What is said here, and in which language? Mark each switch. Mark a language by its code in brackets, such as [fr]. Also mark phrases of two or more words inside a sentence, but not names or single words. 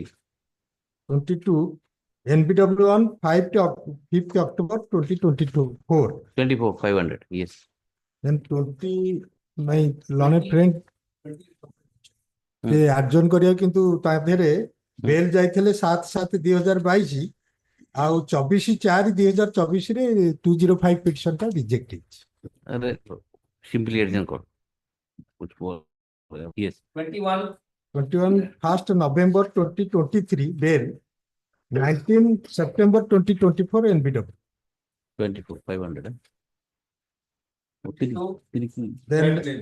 [en] 22. NBW on 5th October 2022. 24, 500. Yes. Then 20, my learned friend, [or] adjourn କରିୟା କିନ୍ତୁ ତା ଢେର bail ଯାଇଥିଲେ 7/7/2022 ଆଉ 24/4/2024 ରେ 205 petition ଟା reject ହେଇଛି. [en] Simply adjourn court. Yes. 21. 1st November 2023 bail 19 September 2024 NBW. 24, 500. Then